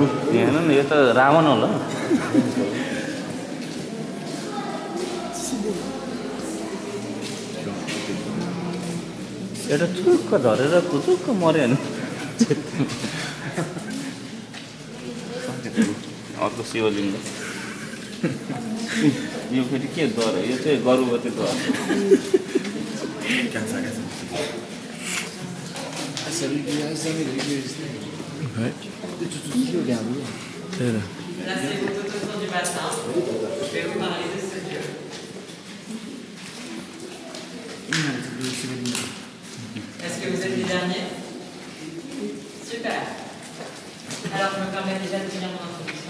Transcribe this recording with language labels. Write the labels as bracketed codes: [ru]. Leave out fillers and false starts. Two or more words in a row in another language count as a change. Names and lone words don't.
[ne] हेर्नु न यो त रावण होला एउटा चुक्क झरेर पुचुक्क मऱ्यो भने अर्को शिवलिङ्ग यो फेरि के द्वार हो यो चाहिँ गर्भवती द्वार त्यही त [fr] Là, c'est votre autour du bassin. Je vais vous parler de ce dieu. Est-ce que vous êtes les derniers? Super. Alors, je me permets déjà de finir mon introduction.